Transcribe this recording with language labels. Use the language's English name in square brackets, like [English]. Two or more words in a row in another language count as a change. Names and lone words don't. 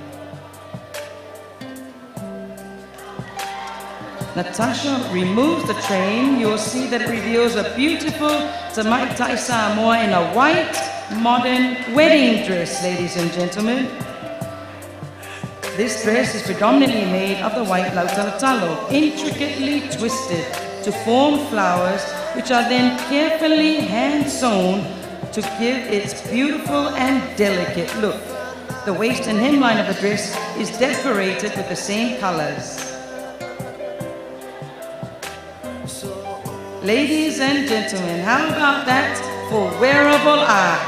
[English] Natasha removes the train. You'll see that it reveals a beautiful [Samoan] Tamaitai Samoa [English] in a white, modern wedding dress, ladies and gentlemen. This dress is predominantly made of the white [Samoan] lau talotalo, [English] intricately twisted to form flowers, which are then carefully hand-sewn to give its beautiful and delicate look. The waist and hemline of the dress is decorated with the same colors. Ladies and gentlemen, how about that for wearable art?